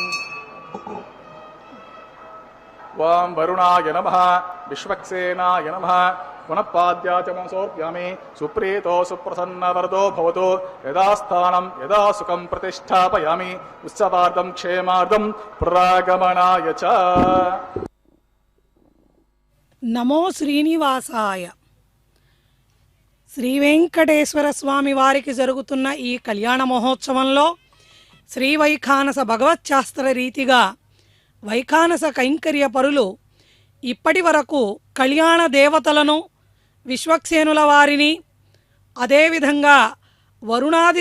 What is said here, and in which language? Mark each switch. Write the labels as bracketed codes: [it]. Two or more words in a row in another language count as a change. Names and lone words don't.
[sa] वां वरुणाय नमः विश्वक्सेनाय नमः पुनः पाद्याचमं समर्पयामि सुप्रीतो सुप्रसन्नवरदो भवतु यदा स्थानं यदा सुखं प्रतिष्ठापयामि उत्सवार्धं क्षेमार्धं पुरागमनाय च। నమో శ్రీనివాసాయ. [te] శ్రీ వెంకటేశ్వర స్వామి వారికి జరుగుతున్న ఈ కళ్యాణ మహోత్సవంలో శ్రీ వైఖానస భగవచ్శాస్త్ర రీతిగా వైఖానస కైంకర్య పరులు ఇప్పటి వరకు కళ్యాణ దేవతలను విశ్వక్సేనుల వారిని అదేవిధంగా వరుణాది